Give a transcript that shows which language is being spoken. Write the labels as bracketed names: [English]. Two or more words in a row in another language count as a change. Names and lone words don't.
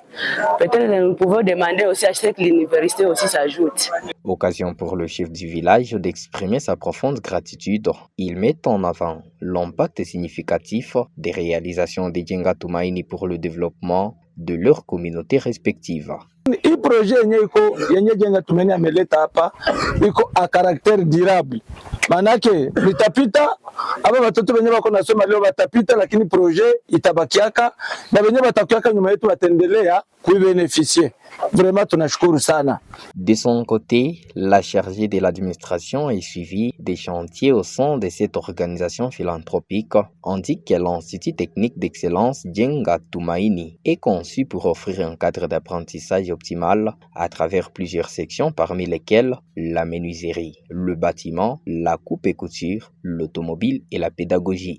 [French] Peut-être que nous pouvons demander aussi à ce que l'université aussi s'ajoute. Occasion pour le chef du village d'exprimer sa profonde gratitude. Il met en avant l'impact significatif des réalisations de Djenga Tumaini pour le développement de leurs communautés respectives. [Swahili] Hii projet yenye Djenga Tumaini ameleta hapa iko [French] a caractère durable. [Swahili] Manake litapita aba watoto wenye wako nasoma leo watapita, lakini projet itabakiaka na wenye watakiaka nyuma yetu wataendelea kuibeneficie. Vraiment tunashukuru sana. [French] De son côté, la chargée de l'administration et suivi des chantiers au sein de cette organisation philanthropique indique que l'Institut technique d'excellence Djenga Tumaini est conçu pour offrir un cadre d'apprentissage optimal à travers plusieurs sections, parmi lesquelles la menuiserie, le bâtiment, la coupe et couture, l'automobile et la pédagogie.